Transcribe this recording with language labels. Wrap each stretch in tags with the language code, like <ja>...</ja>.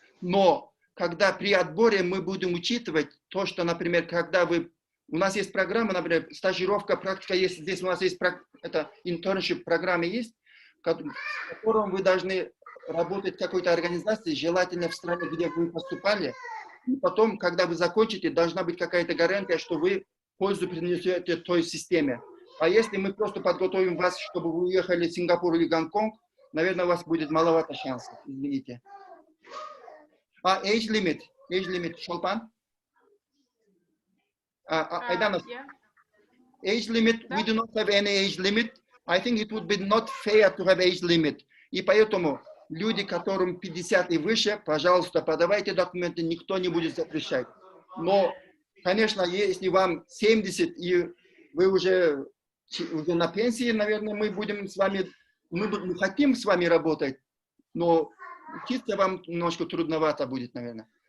<ru>Но когда при отборе мы будем учитывать то, что, например, у нас есть программа, например, стажировка, практика есть, здесь у нас есть это internship программа есть, в котором вы должны работать в какой-то организации, желательно в стране, где вы поступали. И потом, когда вы закончите, должна быть какая-то гарантия, что вы пользу принесете той системе. А если мы просто подготовим вас, чтобы вы уехали в Сингапур или Гонконг, наверное, у вас будет маловато шансов, извините.</ru> <en>Age limit, Шолпан? Aidana, age limit, we do not have any age limit. I think it would be not fair to have age limit.</en> <ru>И поэтому люди, которым 50 и выше, пожалуйста, подавайте документы, никто не будет запрещать. Но, конечно, если вам 70 и вы уже на пенсии, наверное, мы будем с вами, мы хотим с вами работать, но учиться вам немножко трудновато будет, наверное.</ru>